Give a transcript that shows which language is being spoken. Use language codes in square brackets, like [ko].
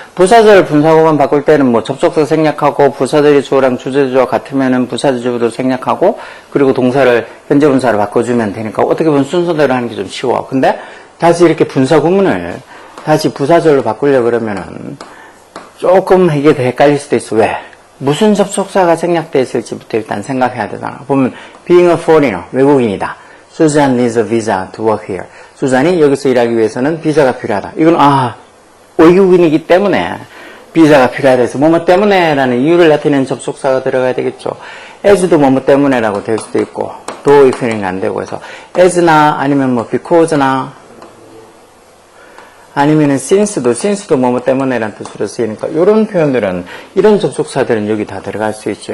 [ko] 부사절 분사구문 바꿀 때는 접속사 생략하고 부사절이 주어랑 주제주어 같으면은 부사절주어도 생략하고 그리고 동사를 현재분사로 바꿔주면 되니까 어떻게 보면 순서대로 하는 게 좀 쉬워. 근데 다시 이렇게 분사구문을 다시 부사절로 바꾸려고 그러면은 조금 이게 더 헷갈릴 수도 있어. 왜? 무슨 접속사가 생략되어 있을지부터 일단 생각해야 되잖아. [en] 보면 being a foreigner, [ko] 외국인이다. [en] Susan needs a visa to work here. [ko] 수잔이 여기서 일하기 위해서는 비자가 필요하다. 이건 외국인이기 때문에 비자가 필요하다 해서 뭐뭐 때문에 라는 이유를 나타내는 접속사가 들어가야 되겠죠. as도 뭐뭐 때문에라고 될 수도 있고 do if는 안 되고 해서 as나 아니면 because나 아니면은 since도 뭐뭐 때문에라는 뜻으로 쓰이니까 이런 표현들은 이런 접속사들은 여기 다 들어갈 수 있죠.